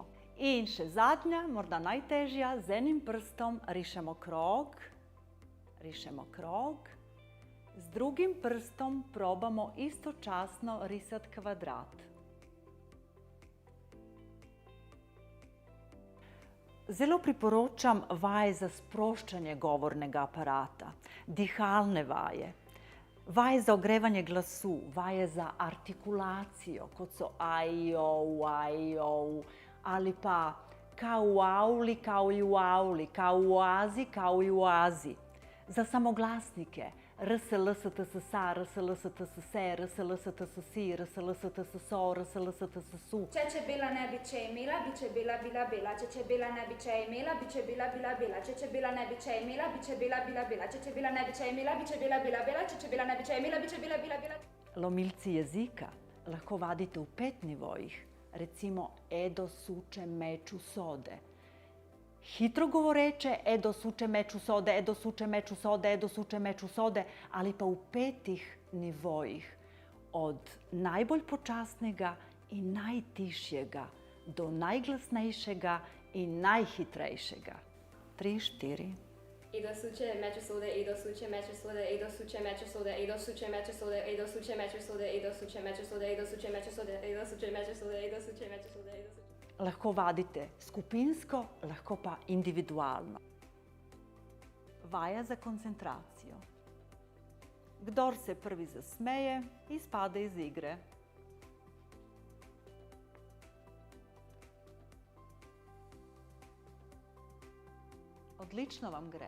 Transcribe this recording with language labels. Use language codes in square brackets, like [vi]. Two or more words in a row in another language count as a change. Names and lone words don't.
[sl] In še zadnja, morda najtežja, z enim prstom rišemo krog, z drugim prstom probamo istočasno risati kvadrat. Zelo priporočam vaje za sproščanje govornega aparata, dihalne vaje, vaje za ogrevanje glasu, vaje za artikulacijo, kot so aj-ov, ali pa [hr] kao u auli, kao i u auli, kao u oazi, kao i u oazi. [sl] Za samoglasnike rs, ls, ts, sa, rs, ls, ts, se, rs, ls, ts, si, rs, ls, ts, so, rs, ls, ts, su. Če bela ne bi če imela, bi če bela bila bela. Če bela ne bi če imela, bi če bela bila bela. Če bela ne bi če imela, bi če bela bila bela. Če bela ne bi če imela, bi če bela bila bela. Če bela ne bi če imela, bi če bela bila bela. Lomilci jezika lahko vadite v 5 nivojih. Recimo edo, suče, meču, sode. Hitro govoreče edo, suče, meču, sode, edo, suče, meču, sode, edo, suče, meču, sode, ali pa v 5 nivojih. Od najbolj počasnega in najtišjega do najglasnejšega in najhitrejšega. 3, 4. Edo suče meču sode, edo suče meču sode, edo suče meču sode, edo suče meču sode, edo suče meču sode, edo suče meču sode, edo suče meču sode, edo suče meču sode, edo suče meču sode, edo suče. Lahko vadite skupinsko, lahko pa individualno. Vaja za koncentracijo. Kdor se prvi zasmeje, izpade iz igre. Odlično vam gre.